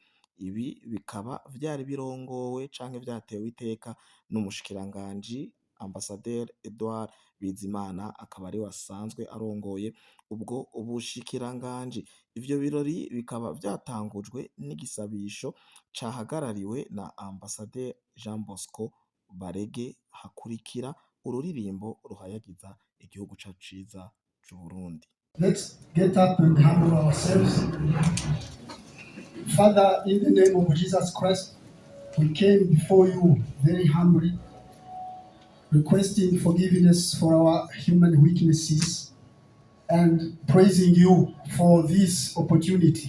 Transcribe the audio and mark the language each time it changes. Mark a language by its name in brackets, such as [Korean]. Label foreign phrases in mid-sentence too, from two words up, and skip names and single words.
[Rundi] Ibi bikaba vyari birongowe canke vyatewe iteka n'umushikiranganji Ambasaderi Edouard Bizimana, akaba ariwe asanzwe arongoye ubwo bushikiranganji. Ivyo birori bikaba vyatangujwe n'igisabisho cahagarariwe na Ambasaderi Jean Bosco Barege, hakurikira ururirimbo ruhayagiza igihugu cacu ciza c'Uburundi. [English] Let's get up and humble ourselves. Father, in the name of Jesus Christ, we came before you very humbly, requesting forgiveness for our human weaknesses and praising you for this opportunity.